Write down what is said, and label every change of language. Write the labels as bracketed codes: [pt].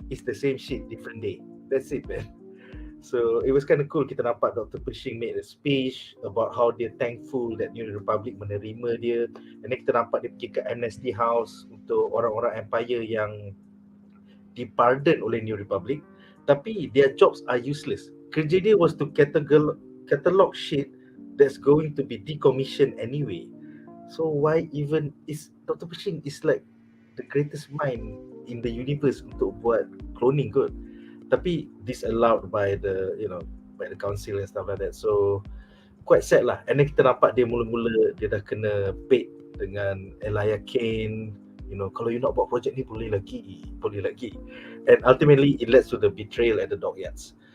[en] It's the same shit, different day. That's it, man. So it was kind of cool. [ms] Kita nampak [en] Dr. Pershing made a speech about how dia thankful that New Republic [ms] menerima dia. [en] And then [ms] kita nampak dia pergi ke Amnesty House untuk orang-orang Empire yang dipardon oleh New Republic. [en] Tapi their jobs are useless. [ms] Kerja dia [en] was to catalog shit that's going to be decommissioned anyway. So why even is Dr. Pershing is like the greatest mind in the universe [ms] untuk buat cloning kot. [en] Tapi disallowed by the by the council and stuff like that. So quite sad lah. And then [ms] kita nampak dia mula-mula dia dah kena bait dengan Elijah Kane. Kalau you nak buat projek ni boleh lagi. [en] And ultimately it leads to the betrayal at the dockyards.